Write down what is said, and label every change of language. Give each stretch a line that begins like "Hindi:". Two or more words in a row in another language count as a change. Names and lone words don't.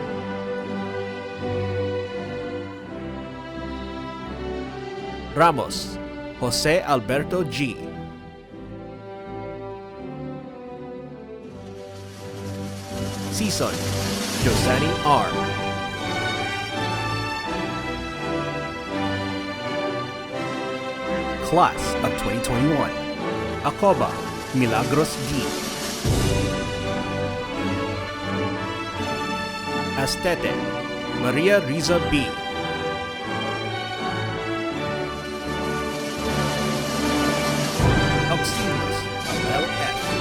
English: Ramos Jose Alberto G. Season Josani R. Class of 2021 Acoba Milagros D. Astete Maria Riza B. Auxilios Abel F.